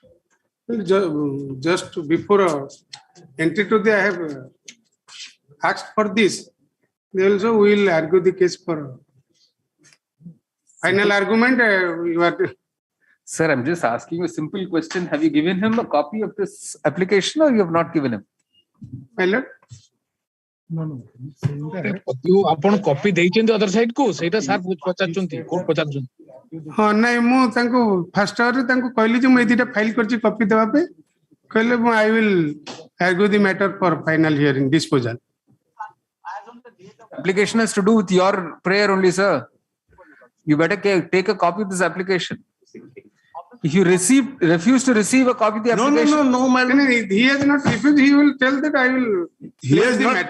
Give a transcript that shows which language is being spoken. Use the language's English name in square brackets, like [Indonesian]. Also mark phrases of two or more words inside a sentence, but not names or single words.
[English] Just before entry to the, I have asked for this. They also will argue the case for final argument. You are. Sir, I'm just asking a simple question. Have you given him a copy of this application or you have not given him? My lord? [Odia] ଆପଣ କପି ଦେଇଛନ୍ତି [English] other side [Odia] କୁ ସେଇଟା ସାର୍ ପଚାରୁଛନ୍ତି କୋର୍ଟ ପଚାରୁଛନ୍ତି ହଁ ନାଇଁ ମୁଁ ତାଙ୍କୁ ଫାର୍ଷ୍ଟ ଆୱାରରେ ତାଙ୍କୁ କହିଲି ଯେ ମୁଁ ଏଇ ଦିଟା ଫାଇଲ କରିଛି କପି ଦେବା ପାଇଁ କହିଲେ ମୁଁ [English] I will argue the matter for final hearing disposal Application has to do with your prayer only, sir. You better take a copy of this application. If you refuse to receive a copy of the application. No, my lord. He has not refused. He will tell that I will. He has not.